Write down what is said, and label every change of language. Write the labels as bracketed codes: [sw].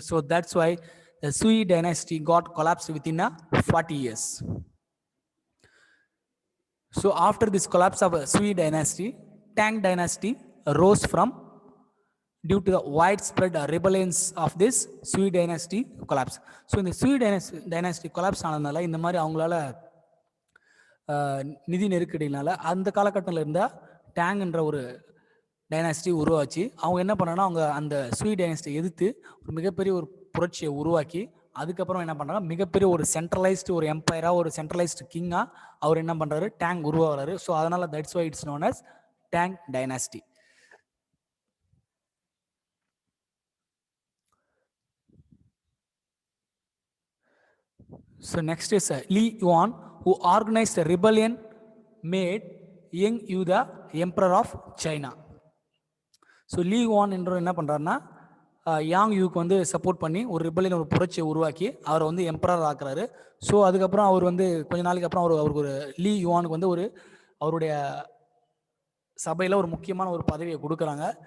[en] So that's why the Sui dynasty got collapsed within a 40 years. So after this collapse of Sui dynasty, Tang dynasty rose from due to the widespread rebellions of this Sui dynasty collapse. So in the Sui dynasty collapse [ta] ஆனதுனால இந்த மாதிரி அவங்களால நிதி நெருக்கடினால அந்த காலகட்டத்தில் இருந்த டேங்ன்ற ஒரு dynasty உருவாச்சு. அவங்க என்ன பண்ணாங்கன்னா அவங்க அந்த Sui டைனாஸ்டியை எதிர்த்து ஒரு மிகப்பெரிய ஒரு புரட்சியை உருவாக்கி அதுக்கப்புறம் என்ன பண்ணுறாங்க, மிகப்பெரிய ஒரு சென்ட்ரலைஸ்டு ஒரு எம்பையராக ஒரு சென்ட்ரலைஸ்டு கிங்காக அவர் என்ன பண்ணுறாரு, டேங் உருவாகிறாரு. [en] so [ta] அதனால் [en] That's why it's known as Tang dynasty. So next is Li Yuan, who organized a rebellion, made Yang Yu the emperor of China. [ta] So Lee Yuan என்ற என்ன பண்ணுறாருன்னா யாங் யூக்கு வந்து support பண்ணி ஒரு rebellion ஒரு புரட்சியை உருவாக்கி அவரை வந்து எம்பரர் ஆக்குறாரு. ஸோ அதுக்கப்புறம் அவர் வந்து கொஞ்ச நாளைக்கு அப்புறம் அவருக்கு ஒரு லீ யுவானுக்கு வந்து ஒரு அவருடைய சபையில் ஒரு முக்கியமான ஒரு பதவியை கொடுக்குறாங்க.